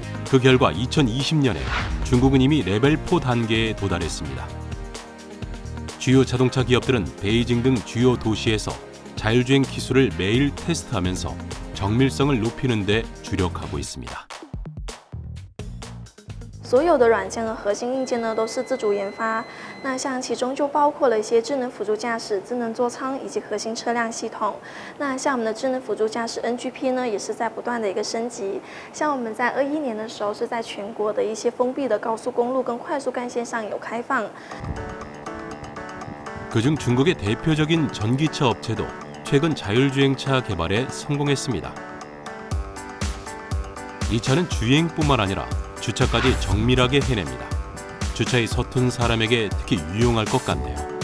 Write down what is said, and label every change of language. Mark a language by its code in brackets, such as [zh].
[ko] 그 결과 2020년에 중국은 이미 레벨 4 단계에 도달했습니다. 주요 자동차 기업들은 베이징 등 주요 도시에서 자율주행 기술을 매일 테스트하면서 정밀성을 높이는 데 주력하고 있습니다. [zh] 所有的软件和核心硬件呢都是自主研发，那像其中就包括了一些智能辅助驾驶、智能座舱以及核心车辆系统。那像我们的智能辅助驾驶 NGP 呢，也是在不断的一个升级。像我们在21年的时候是在全国的一些封闭的高速公路跟快速干线上有开放。 [ko] 그중 중국의 대표적인 전기차 업체도 최근 자율주행차 개발에 성공했습니다. 이 차는 주행뿐만 아니라 주차까지 정밀하게 해냅니다. 주차에 서툰 사람에게 특히 유용할 것 같네요.